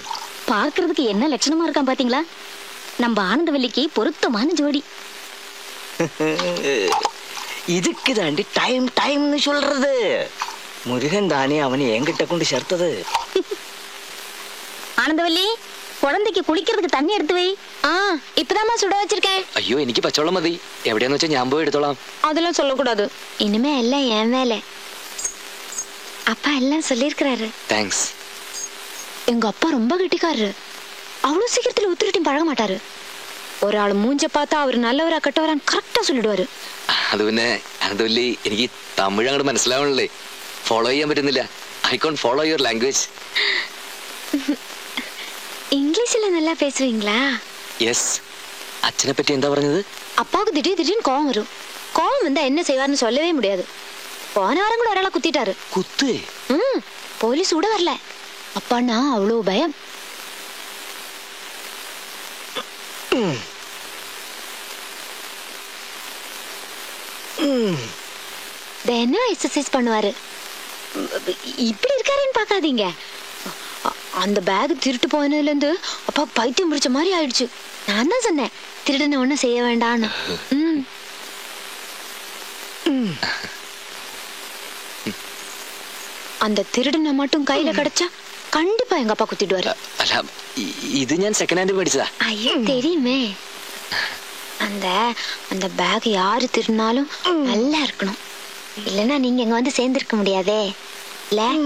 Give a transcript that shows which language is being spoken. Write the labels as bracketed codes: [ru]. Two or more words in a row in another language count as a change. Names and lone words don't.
[ta] பார்க்கிறதுக்கு என்ன லட்சணமா இருக்கான் பாத்தீங்களா? நம்ம ஆனந்தவல்லிக்கு பொருத்தமான ஜோடி. இதுக்கு தாண்டி டைம் டைம்னு சொல்றது. முருகன் தானே அவனை என்கிட்ட கொண்டு சேர்த்தது. ஆனந்தவல்லி, குழந்தைக்கு കുളിக்கிறதுக்கு தண்ணி எடுத்து வை. இப்பதாம்மா சுட வச்சிருக்கேன். [ml] അയ്യോ, എനിക്ക് പച്ചവെള്ളം മതി. എവിടെയാന്ന് വെച്ചാൽ ഞാൻ പോയി എടുത്തോളാം. [ta] அதெல்லாம் சொல்லக்கூடாது. இனிமே எல்லாம் என் வேலை. அப்பா எல்லாம் சொல்லியிருக்கிறாரு. താങ്ക്സ്. எங்க அப்பா ரொம்ப கெட்டிக்காரரு. அவ்வளவு சீக்கிரத்துல உத்திரிட்டையும் பழக மாட்டாரு. ஒரு ஆள் மூஞ்ச பார்த்தா அவர் நல்லவரா கெட்டவரான்னு கரெக்டா சொல்லிடுவாரு. [ml] അത് പിന്നെ അനന്തവല്ലി, എനിക്ക് തമിഴ് അങ്ങോട്ട് മനസ്സിലാവണല്ലേ. ഫോളോ ചെയ്യാൻ പറ്റുന്നില്ല. [en] I can't follow your language. [ta] இங்கிலீஷ்ல நல்லா பேசுவீங்களா? [ml] യെസ്. അച്ഛനെ പറ്റി എന്താ പറഞ്ഞത്? [ta] அப்பாவுக்கு திடீர்னு கோவம் வரும். கோவம் வந்தா என்ன செய்வார்னு சொல்லவே முடியாது. போன வாரம் கூட ஒராளை குத்திட்டாரு. [ml] കുത്തേ? [ta] போலீஸ் கூட வரல. அப்பான்னா அவ்வளவு பயம். தினம் எக்ஸசைஸ் பண்ணுவாரு. இப்படி இருக்காருன்னு பாக்காதீங்க. அந்த பேக் திருட்டு போனதுல இருந்து அப்பா பைத்தியம் பிடிச்ச மாதிரி ஆயிடுச்சு. நான் தான் சொன்னேன், திருடனை ஒண்ணும் செய்ய வேண்டான்னு. அந்த திருடனை மட்டும் கையில கிடைச்சா கண்டிப்பா எங்க அப்பா குத்திடுவாரு. [ml] അല്ല, ഇത് ഞാൻ [en] second hand [ml] മേടിച്ചതാ. [ta] ஐயோ, தெரியுமே. அந்த அந்த பேக் யாரு திருடினாலும் நல்லா இருக்கணும். இல்லனா நீங்க இங்க வந்து சேர்ந்திருக்க முடியாதே. இல்ல?